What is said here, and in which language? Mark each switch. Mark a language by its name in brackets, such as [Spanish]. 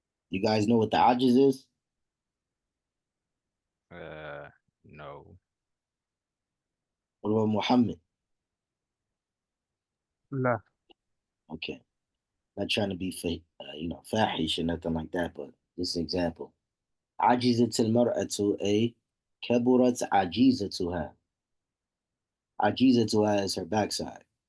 [English] You guys know what the ajiz is? No. What about Muhammad? [Arabic] لا. [English] Okay. Not trying to be fake, fahish or nothing like that, but this example. [Arabic] عجزت المرأة A كبرت عجيزتها. عجيزتها [English] is her backside.